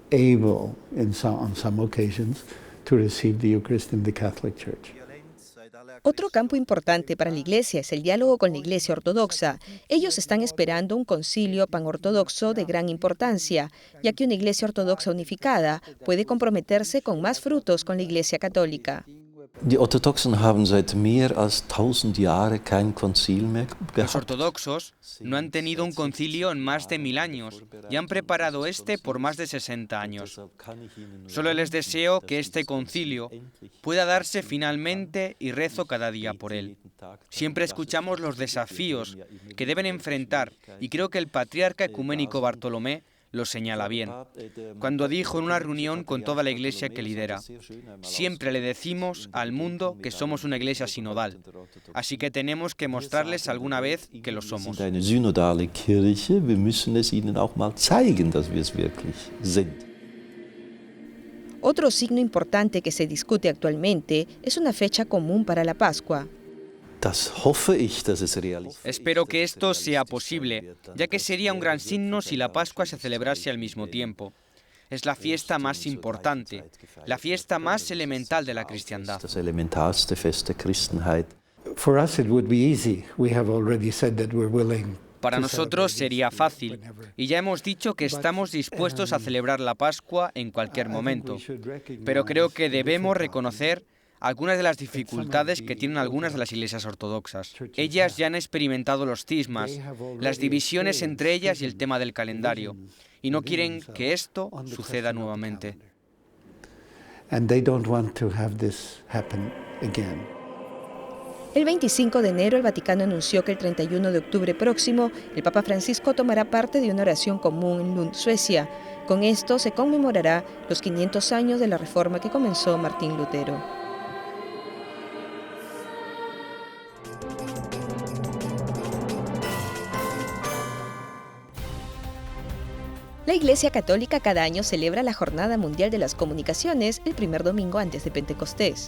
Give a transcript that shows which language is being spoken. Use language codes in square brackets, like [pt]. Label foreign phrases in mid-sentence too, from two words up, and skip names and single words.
[es] Otro campo importante para la Iglesia es el diálogo con la Iglesia Ortodoxa. Ellos están esperando un concilio panortodoxo de gran importancia, ya que una Iglesia Ortodoxa unificada puede comprometerse con más frutos con la Iglesia Católica. [de] Die Orthodoxen haben seit mehr als 1000 Jahre kein Konzil mehr [es] Los [de] gehabt. [es] ortodoxos no han tenido un concilio en más de 1000 años y han preparado este por más de 60 años. Solo les deseo que este concilio pueda darse finalmente y rezo cada día por él. Siempre escuchamos los desafíos que deben enfrentar y creo que el patriarca ecuménico Bartolomé lo señala bien, cuando dijo en una reunión con toda la iglesia que lidera: siempre le decimos al mundo que somos una iglesia sinodal, así que tenemos que mostrarles alguna vez que lo [de] Wir [es] somos. [de] sind eine synodale Kirche, wir müssen es ihnen auch mal zeigen, dass wir es wirklich sind. [es] Otro signo importante que se discute actualmente es una fecha común para la Pascua. [de] Das hoffe ich, dass es realistisch ist. [es] Espero que esto sea posible, ya que sería un gran signo si la Pascua se celebrase al mismo tiempo. Es la fiesta más importante, la fiesta más elemental de la cristiandad. [de] Das elementarste Fest der Christenheit. [en] For us it would be easy. We have already said that we're willing. [es] Para nosotros sería fácil, y ya hemos dicho que estamos dispuestos a celebrar la Pascua en cualquier momento. Pero creo que debemos reconocer algunas de las dificultades que tienen algunas de las iglesias ortodoxas. Ellas ya han experimentado los cismas, las divisiones entre ellas y el tema del calendario, y no quieren que esto suceda nuevamente. [en] And they don't want to have this happen again. [es] El 25 de enero el Vaticano anunció que el 31 de octubre próximo el Papa Francisco tomará parte de una oración común en Lund, Suecia. Con esto se conmemorará los 500 años de la reforma que comenzó Martín Lutero. La Iglesia Católica cada año celebra la Jornada Mundial de las Comunicaciones el primer domingo antes de Pentecostés.